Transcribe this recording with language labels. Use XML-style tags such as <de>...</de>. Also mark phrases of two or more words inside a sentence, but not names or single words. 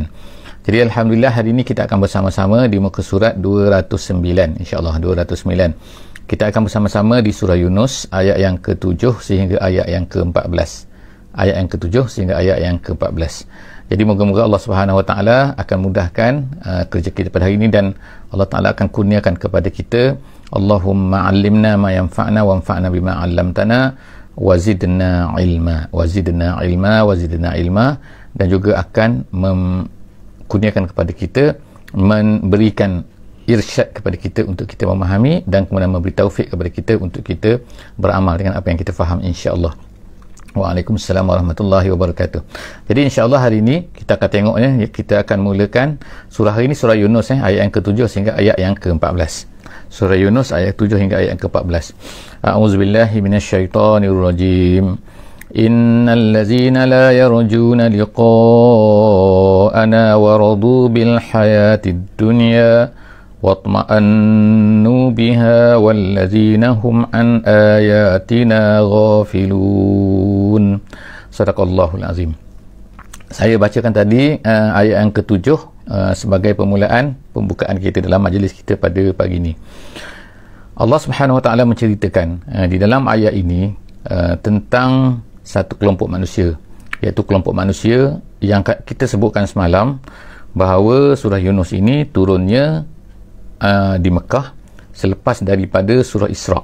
<ms>Jadi alhamdulillah hari ini kita akan bersama-sama di muka surat 209,</ms> <ar>إن شاء الله</ar> <ms>209. Kita akan bersama-sama di surah Yunus ayat yang ke-7 sehingga ayat yang ke-14. Ayat yang ke-7 sehingga ayat yang ke-14. Jadi moga-moga</ms> <ar>الله سبحانه وتعالى</ar> <ms>akan mudahkan kerja kita pada hari ini, dan</ms> <ar>الله تعالى</ar> <ms>akan kurniakan kepada kita,</ms> <ar>اللهم علمنا ما ينفعنا وانفعنا بما علمتنا وزدنا علما، وزدنا علما، وزدنا علما,</ar> <ms>dan juga akan kurniakan kepada kita, memberikan irsyad kepada kita untuk kita memahami, dan kemudian memberi taufik kepada kita untuk kita beramal dengan apa yang kita faham,</ms> <ar>إن شاء الله. وعليكم السلام ورحمة الله وبركاته.</ar> <ms>Jadi</ms> <ar>إن شاء الله</ar> <ms>hari ini kita akan tengok kita akan mulakan surah hari ini, surah Yunus ayat yang ke-7 sehingga ayat yang ke-14. Surah Yunus ayat 7 hingga ayat yang ke-14.</ms> <ar>أعوذ بالله من الشيطان الرجيم. إن الذين لا يرجون لقاءنا ورضوا بالحياة الدنيا واطمأنوا بها والذين هم عن آياتنا غافلون. صدق الله العظيم.</ar> <ms>Saya bacakan tadi ayat yang ke-7 sebagai pembukaan kita dalam majlis kita pada pagi ini.</ms> <ar>الله سبحانه وتعالى</ar> <ms>menceritakan di dalam ayat ini tentang satu kelompok manusia, iaitu kelompok manusia yang kita sebutkan semalam bahawa surah Yunus ini turunnya di Mekah selepas daripada surah Isra.</ms>